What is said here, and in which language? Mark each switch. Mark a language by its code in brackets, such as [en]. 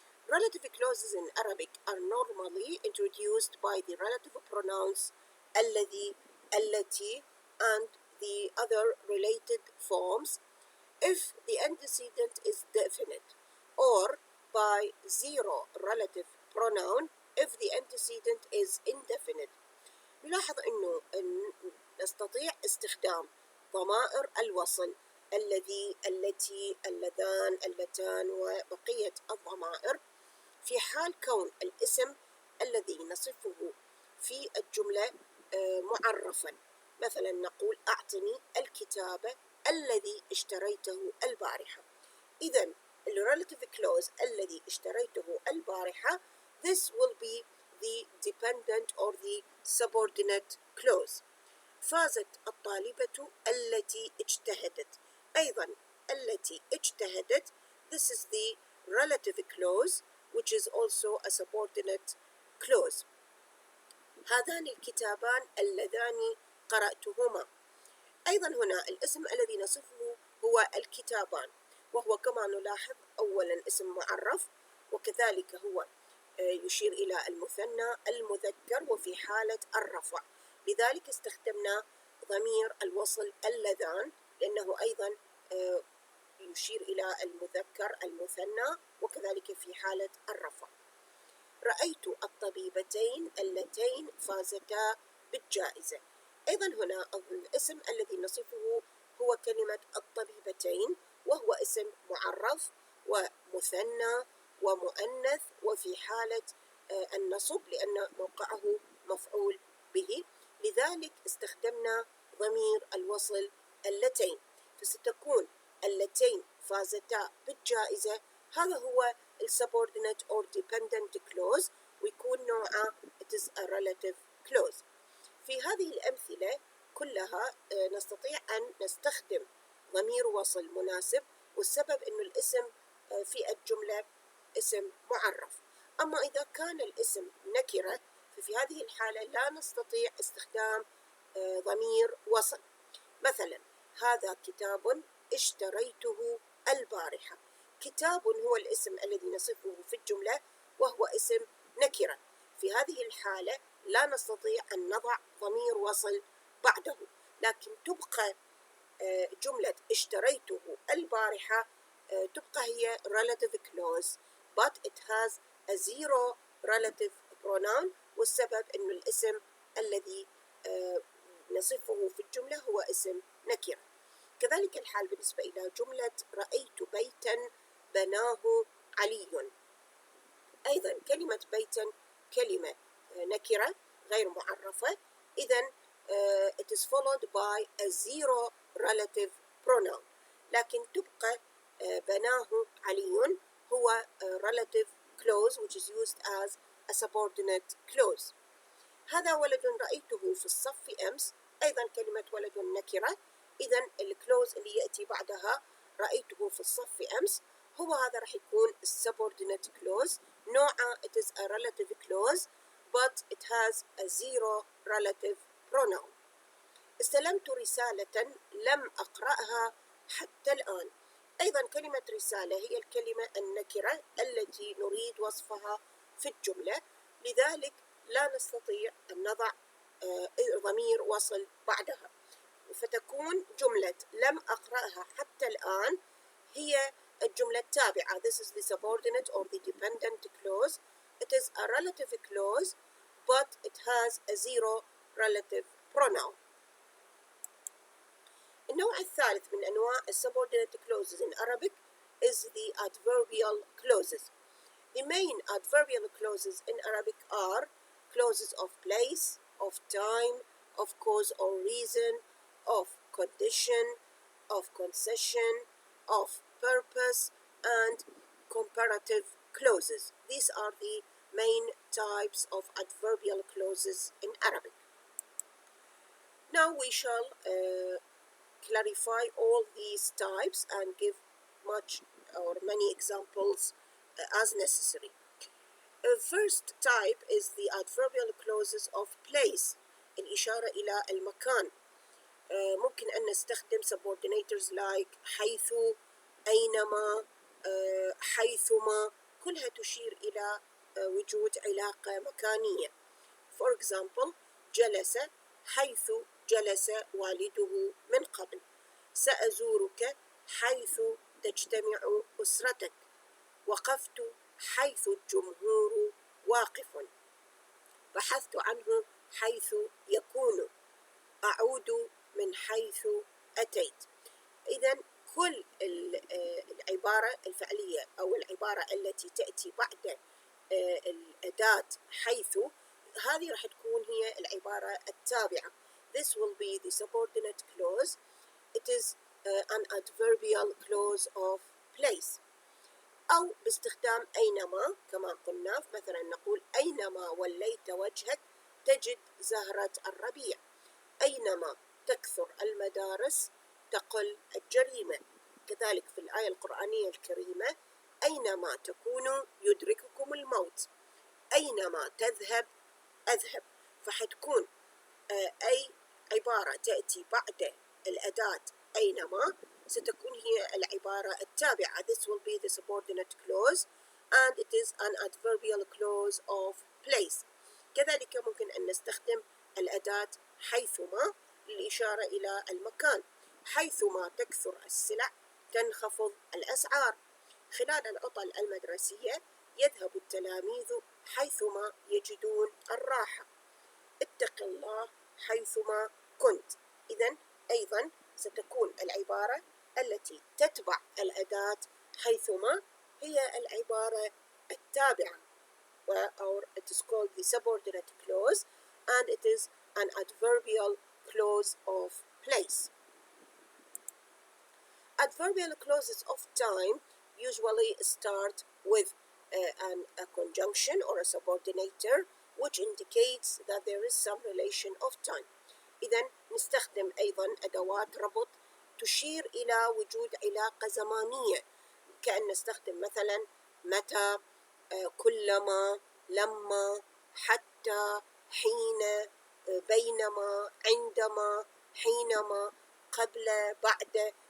[en] Relative clauses in Arabic are normally introduced by the relative pronouns الذي, التي, and the other related forms if the antecedent is definite, or by zero relative pronoun if the antecedent is indefinite. [ar] نلاحظ أنه نستطيع استخدام ضمائر الوصل الذي، التي، اللذان، اللتان وبقية الضمائر في حال كون الاسم الذي نصفه في الجملة معرفا. مثلا نقول أعطني الكتاب الذي اشتريته البارحة. [en] إذن relative clause [ar] الذي اشتريته البارحة [en] this will be the dependent or the subordinate clause. [ar] فازت الطالبة التي اجتهدت. أيضا التي اجتهدت, [en] this is the relative clause which is also a subordinate clause. [ar] هذان الكتابان اللذان قرأتهما. أيضا هنا الاسم الذي نصفه هو الكتابان، وهو كما نلاحظ أولا اسم معرف، وكذلك هو يشير إلى المثنى المذكر وفي حالة الرفع، لذلك استخدمنا ضمير الوصل اللذان لأنه أيضا يشير إلى المذكر المثنى وكذلك في حالة الرفع. رأيت الطبيبتين اللتين فازتا بالجائزة. أيضا هنا الاسم الذي نصفه هو كلمة الطبيبتين، وهو اسم معرف ومثنى ومؤنث وفي حالة النصب لأن موقعه مفعول به، لذلك استخدمنا ضمير الوصل اللتين، فستكون اللتين فازتا بالجائزة. هذا هو [en] subordinate or dependent clause [ar] ويكون نوعه [en] it is a relative clause. [ar] في هذه الأمثلة كلها نستطيع أن نستخدم ضمير وصل مناسب، والسبب أن الاسم في الجملة اسم معرف. أما إذا كان الاسم نكرة ففي هذه الحالة لا نستطيع استخدام ضمير وصل. مثلا هذا كتاب اشتريته البارحة. كتاب هو الاسم الذي نصفه في الجملة وهو اسم نكرة، في هذه الحالة لا نستطيع أن نضع ضمير وصل بعده، لكن تبقى جملة اشتريته البارحة تبقى هي [en] relative clause but it has a zero relative pronoun، [ar] والسبب أن الاسم الذي نصفه في الجملة هو اسم نكرة. كذلك الحال بالنسبة إلى جملة رأيت بيتا بناه علي. أيضا كلمة بيتا كلمة نكرة غير معرفة، إذن [en] it is followed by a zero relative pronoun، [ar] لكن تبقى بناه علي هو [en] relative clause which is used as a subordinate clause. [ar] هذا ولد رأيته في الصف أمس. أيضا كلمة ولد نكرة، إذن الكلوز اللي يأتي بعدها رأيته في الصف أمس هو هذا راح يكون [en] subordinate clause، [ar] نوعه [en] it is a relative clause but it has a zero relative pronoun. [ar] استلمت رسالة لم أقرأها حتى الآن. أيضا كلمة رسالة هي الكلمة النكرة التي نريد وصفها في الجملة، لذلك لا نستطيع أن نضع ضمير وصل بعدها، فتكون جملة لم أقرأها حتى الآن هي الجملة التابعة. [en] This is the subordinate or the dependent clause. It is a relative clause but it has a zero relative pronoun. [ar] النوع الثالث من أنواع [en] subordinate clauses in Arabic is the adverbial clauses. The main adverbial clauses in Arabic are clauses of place, of time, of cause or reason, of condition, of concession, of purpose, and comparative clauses. These are the main types of adverbial clauses in Arabic. Now we shall clarify all these types and give much or many examples as necessary. First type is the adverbial clauses of place، [ar] الإشارة إلى المكان. ممكن أن نستخدم [en] subordinators like [ar] حيث، أينما، حيثما، كلها تشير إلى وجود علاقة مكانية. [en] For example [ar] جلس حيث جلس والده من قبل. سأزورك حيث تجتمع أسرتك. وقفت حيث الجمهور واقف. بحثت عنه حيث يكون. أعود من حيث أتيت. إذن كل العبارة الفعلية أو العبارة التي تأتي بعد الأداة حيث، هذه راح تكون هي العبارة التابعة. [en] This will be the subordinate clause. It is an adverbial clause of place. [ar] أو باستخدام أينما كما قلنا، مثلا نقول أينما وليت وجهك تجد زهرة الربيع، أينما تكثر المدارس تقل الجريمة. كذلك في الآية القرآنية الكريمة أينما تكونوا يدرككم الموت، أينما تذهب أذهب. فحتكون أي عبارة تأتي بعد الأداة أينما ستكون هي العبارة التابعة. [en] This will be the subordinate clause and it is an adverbial clause of place. [ar] كذلك ممكن أن نستخدم الأداة حيثما للإشارة إلى المكان، حيثما تكثر السلع تنخفض الأسعار. خلال العطل المدرسية يذهب التلاميذ حيثما يجدون الراحة، اتق الله حيثما كنت. إذن أيضا ستكون العبارة التي تتبع الأداة حيثما هي العبارة التابعة، [en] or it is called the subordinate clause and it is an adverbial clause of place. Adverbial clauses of time usually start with a conjunction or a subordinator which indicates that there is some relation of time. [ar] إذن نستخدم أيضا أدوات ربط تشير إلى وجود علاقة زمانية، كأن نستخدم مثلا متى، كلما، لما، حتى، حين، بينما، عندما، حينما، قبل، بعد.